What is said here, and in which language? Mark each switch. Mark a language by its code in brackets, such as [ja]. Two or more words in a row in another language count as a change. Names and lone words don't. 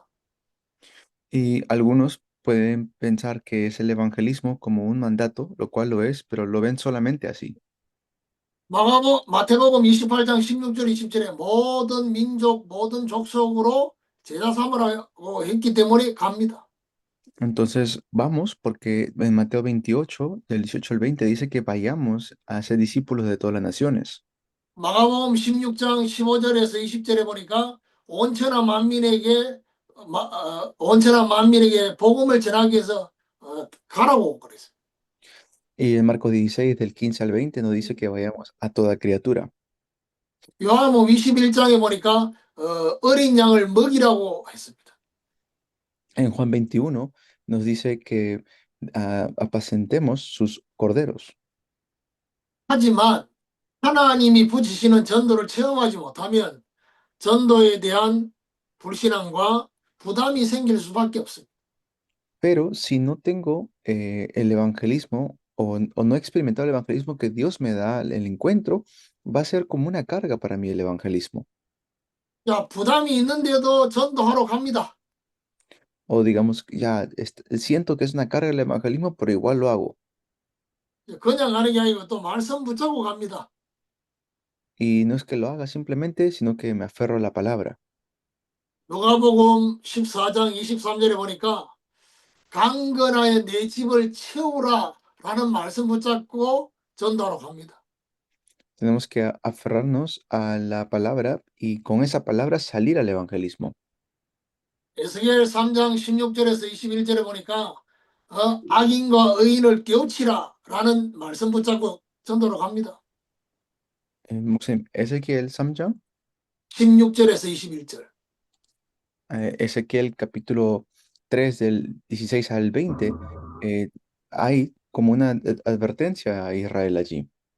[es] Y algunos pueden pensar que es el evangelismo como un mandato, lo cual lo es, pero lo ven solamente así. [ko] 마태복음 28장 16절 20절에 모든 민족 모든 족속으로 제자 삼으라고 했기 때문에 갑니다. [es] Entonces, vamos, porque en Mateo 28, del 18 al 20, dice que vayamos a ser discípulos de todas las naciones. [ko] 마가복음 16장 15절에서 20절에 보니까 온천한 만민에게 온천한 만민에게 복음을 전하기 위해서 가라고 그랬어요. [es] Y en Marcos 16, del 15 al 20, nos dice que vayamos a toda criatura. [ko] 요한복음 21장에 보니까 어린 양을 먹이라고 했습니다. [es] En Juan 21 nos dice que apacentemos sus corderos. [ko] 하지만 하나님이 붙이시는 전도를 체험하지 못하면 전도에 대한 불신앙과 부담이 생길 수밖에 없습니다. [es] Pero si no tengo el evangelismo o no he experimentado el evangelismo que Dios me da el encuentro, va a ser como una carga para mí el evangelismo. [ko] 야, 부담이 있는데도 전도하러 갑니다. [es] O digamos, ya siento que es una carga el evangelismo, pero igual lo hago. [ko] 그냥 가는 게 아니고 또 말씀 붙잡고 갑니다. [es] Y no es que lo haga simplemente, sino que me aferro a la palabra. [ko] 누가복음 14장 23절에 보니까 강건하여 내 집을 채우라 라는 말씀 붙잡고 전도하러 갑니다. [es] Tenemos que aferrarnos a la palabra y con esa palabra salir al evangelismo. [ko] 에스겔 3장 16절에서 21절에 보니까 악인과 의인을 깨우치라 라는 말씀 붙잡고 전도로 갑니다. 목사님, Ezequiel 3장, 16절에서 21절. [es] Ezequiel capítulo 3 del 16 al 20, hay como una advertencia a Israel allí.